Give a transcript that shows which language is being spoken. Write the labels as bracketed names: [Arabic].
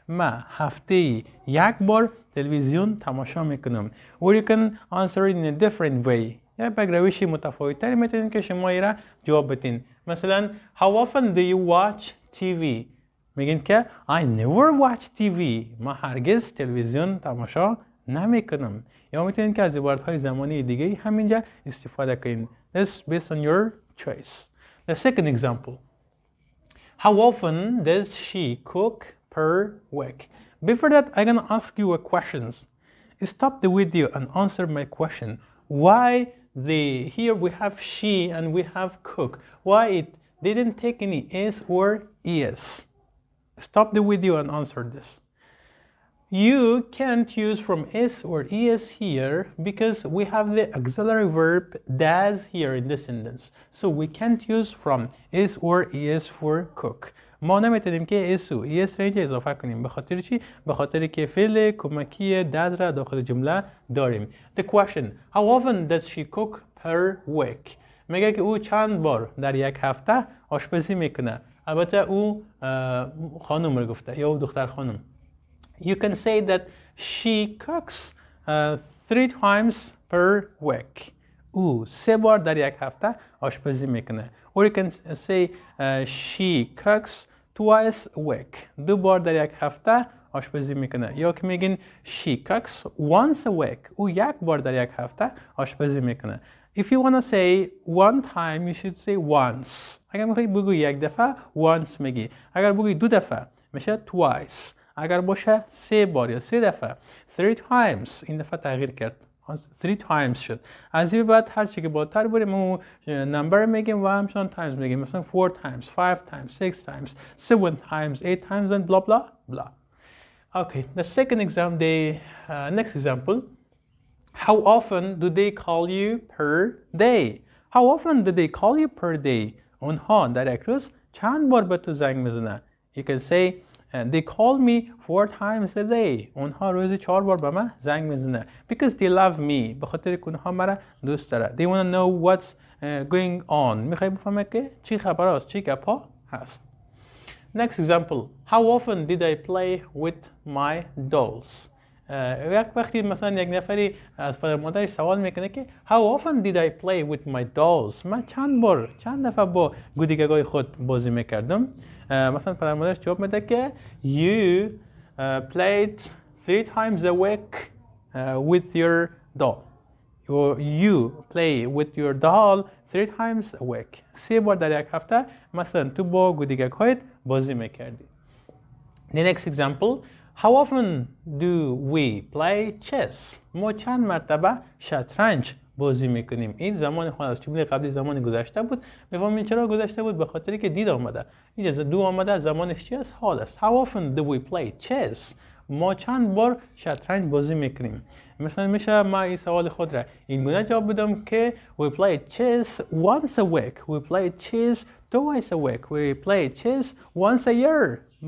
[Persian] من هفته یک بار تلویزیون تماشا میکنم. [English] Or you can answer it in a different way. [Persian] یا به روشی متفاوت‌تری میتونید که شما ایره جواب بدین. [English] مثلا how often do you watch TV? [Persian] میگین که [English] I never watch TV. [Persian] من هرگز تلویزیون تماشا نمیکنم. یا میتونید که از عبارت‌های زمانی دیگه همینجا استفاده کنین. [English] That's based on your choice. The second example. How often does she cook per week? Before that, I'm gonna ask you a questions. Stop the video and answer my question. Why here we have she and we have cook? Why it didn't take any s or es? Stop the video and answer this. You can't use from s or es here because we have the auxiliary verb does here in this sentence. So we can't use from s or es for cook. [Persian] ما نمیتونیم که s و es را اینجا اضافه کنیم. به خاطر چی؟ به خاطر که فعل کمکی does را داخل جمله داریم. [English] The question, how often does she cook per week? [Persian] میگه که او چند بار در یک هفته آشپزی میکنه. البته او خانم رو گفته یا دختر خانم. [English] You can say that she cooks 3 times per week. [Persian] او 3 بار در یک هفته آشپزی میکنه. [English] Or you can say she cooks twice a week. [Persian] 2 بار در یک هفته آشپزی میکنه. یا که میگین [English] she cooks once a week. [Persian] او 1 بار در یک هفته آشپزی میکنه. [English] If you want to say one time, you should say once. [Persian] اگر میخوایی بگو یک دفعه once میگی. اگر بگوی 2 دفعه میشه twice. اگر باشه 3 بار یا 3 دفعه [English] 3 times. [Persian] این دفعه تغییر کرد [English] 3 times [Persian] شد. از این بعد هر چی که بالاتر بریم ما نمبر میگیم و همچنان times میگیم. [English] مثلا 4 times 5 times 6 times 7 times 8 times and blah blah blah. Okay, the second example, the next example. How often do they call you per day? How often do they call you per day? [Persian] اونها در یک روز چند بار به تو زنگ میزنه. [English] You can say they call me 4 times a day. [Persian] اونها روزی 4 بار به من زنگ میزنه. [English] Because they love me. [Persian] به خاطر که اونها مرا دوست داره. [English] They want to know what's going on. [Persian] میخوای بفهمه که چی خبر است، چی گپا هست. [English] Next example. How often did I play with my dolls? [Persian] یک وقتی مثلا یک نفری از پدر مادرش سوال میکنه که [English] How often did I play with my dolls? [Persian] من چند دفعه با گودیگگای خود بازی میکردم. مثلا پدر مادرش جواب میده که [English] You played 3 times a week with your doll. You play with your doll 3 times a week. [Persian] 3 بار در یک هفته مثلا تو با گودیگگایت بازی میکردی. [English] The next example. How often do we play chess? [Persian] ما چند مرتبه شطرنج بازی میکنیم. این زمان حال است. جمله قبلی زمان گذشته بود. بفهمین چرا گذشته بود؟ به خاطری که دید آمده. اینجا دو آمده، زمانش چی است؟ حال است. [English] How often do we play chess? [Persian] ما چند بار شطرنج بازی میکنیم. مثلا میشه ما این سوال خود را این گونه جواب بدم که [English] we play chess once a week, we play chess twice a week, we play chess once a year.